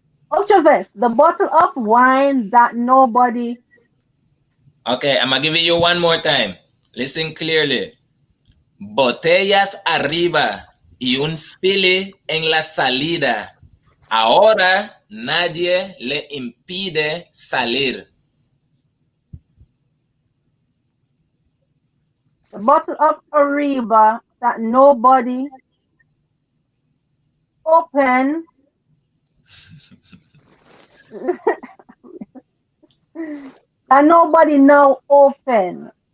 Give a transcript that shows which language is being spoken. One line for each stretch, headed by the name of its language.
English: Ultraverse, the bottle of wine that nobody. Okay, I'm gonna give it you one more time. Listen clearly.
Spanish: Botellas arriba y un fili en la salida. Ahora nadie le impide salir.
English: The bottle of Ariba that nobody open. That nobody now open.